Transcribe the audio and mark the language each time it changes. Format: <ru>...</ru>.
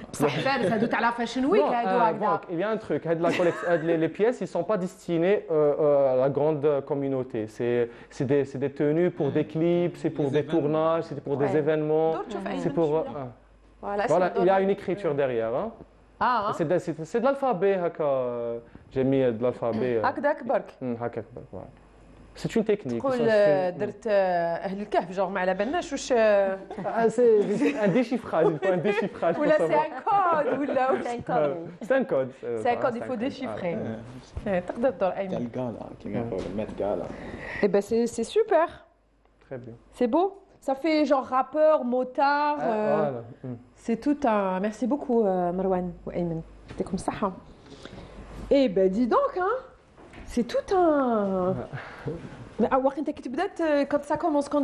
<ar>بصح فارس هذو تاع لا فاشن ويك هذو هكذا.</ar> <fr>Il y a un truc, les pièces, ils ne sont pas destinées à la grande communauté. C'est des tenues pour des clips, c'est pour des tournages, c'est pour des événements. C'est pour. Voilà, il y a une écriture derrière. C'est de l'alphabet. J'ai mis de l'alphabet.</fr> <ar>هكذاك برك. هكذاك برك.</ar> <fr>C'est une technique.</fr> <ar>تقول درت أهل الكهف جوغ ما على بالناش واش.</ar> <fr>C'est un déchiffrage, il faut un déchiffrage.</fr> <ar>ولا</ar> <fr>c'est un code ولا c'est un code. C'est un code, il faut déchiffrer.</fr> <ar>تقدر تدور أيمن. تاع الكالا كيما يقولوا مات كالا.</ar> <fr>Eh ben c'est super. Très bien. C'est beau. Ça fait genre rappeur, motard. Voilà. C'est tout un. Merci beaucoup Marwan ou Ayman.</fr> <ar>يعطيكم الصحة.</ar> <fr>Eh ben dis donc hein. C'est tout un. Mais quand ça commence, quand</fr>